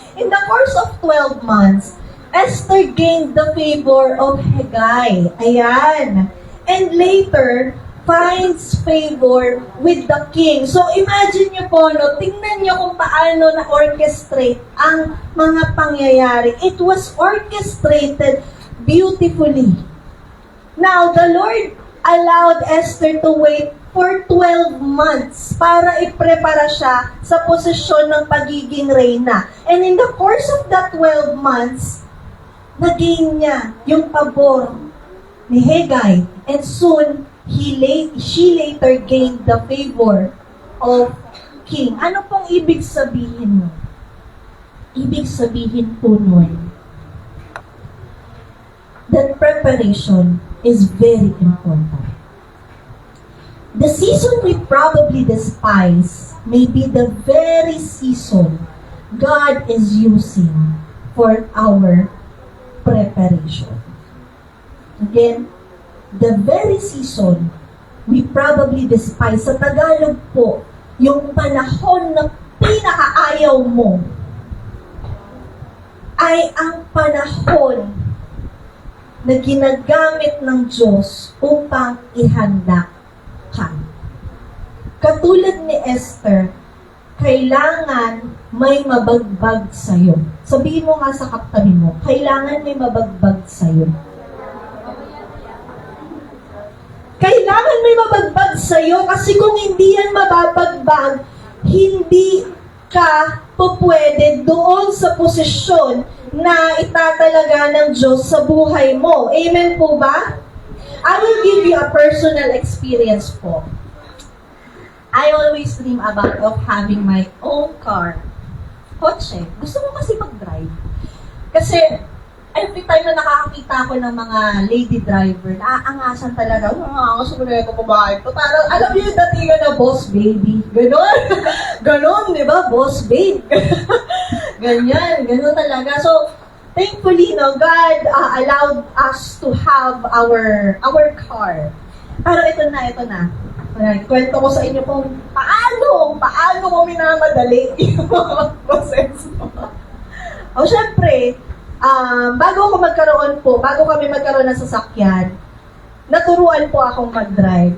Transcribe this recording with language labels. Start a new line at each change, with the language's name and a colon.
English: In the course of 12 months, Esther gained the favor of Hegai. Ayan. And later, finds favor with the king.
Filipino: So, imagine nyo po, tingnan nyo kung paano na-orchestrate ang mga pangyayari.
English: It was orchestrated beautifully. Now, the Lord allowed Esther to wait for 12 months
Filipino: para iprepara siya sa posisyon ng pagiging reyna.
English: And in the course of that 12 months,
Filipino: nagain niya yung pabor ni Hegai.
English: And soon, she later gained the favor of king.
Filipino: Ano pong ibig sabihin nun? Ibig sabihin po nun,
English: that preparation is very important. The season we probably despise may be the very season God is using for our preparation. Again, the very season we probably despise.
Filipino: Sa Tagalog po, yung panahon na pinakaayaw mo ay ang panahon na ginagamit ng Diyos upang ihanda ka. Katulad ni Esther, kailangan may mabagbag sa'yo. Sabihin mo nga sa kaptabi mo, kailangan may mabagbag sa'yo. Kailangan may mabagbag sa'yo kasi kung hindi yan mababagbag, hindi ka pupwede doon sa posisyon na itatalaga ng Diyos sa buhay mo. Amen po ba?
English: I will give you a personal experience po. I always dream about of having my own car.
Filipino: Kotse. Gusto mo kasi mag-drive. Kasi
English: every time
Filipino: na nakakakita ko ng mga lady driver, naaangasan talaga. Gusto ko na ito kumain. Parang, alam niyo yung datingan na boss baby. Ganon. Ganon, di ba? Boss babe. Ganyan. Ganon talaga.
English: So, thankfully, God allowed us to have our car.
Filipino: Pero ito na. Kwento ko sa inyo kung paano ko minamadali yung mga proseso. O, syempre, bago kami magkaroon ng sasakyan, naturuan po akong mag-drive.